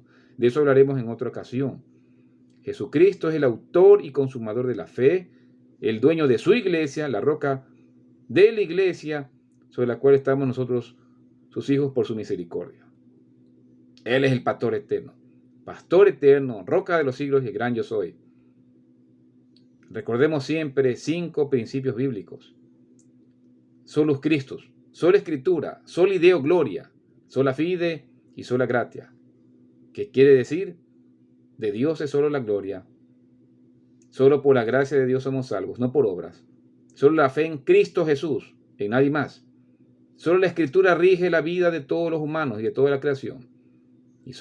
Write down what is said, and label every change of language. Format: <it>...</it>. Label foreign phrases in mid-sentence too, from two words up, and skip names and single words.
<es>De eso hablaremos en otra ocasión. Jesucristo es el autor y consumador de la fe, el dueño de su iglesia, la roca de la iglesia, sobre la cual estamos nosotros, sus hijos, por su misericordia. Él es el pastor eterno, roca de los siglos y el gran yo soy. Recordemos siempre 5 principios bíblicos.</es> <la>Solus Christus, sola escritura, soli Deo gloria, sola fide y sola gratia.</la> <es>¿Qué quiere decir? De Dios es solo la gloria. Solo por la gracia de Dios somos salvos, no por obras. Solo la fe en Cristo Jesús, en nadie más. Solo la escritura rige la vida de todos los humanos y de toda la creación.</es>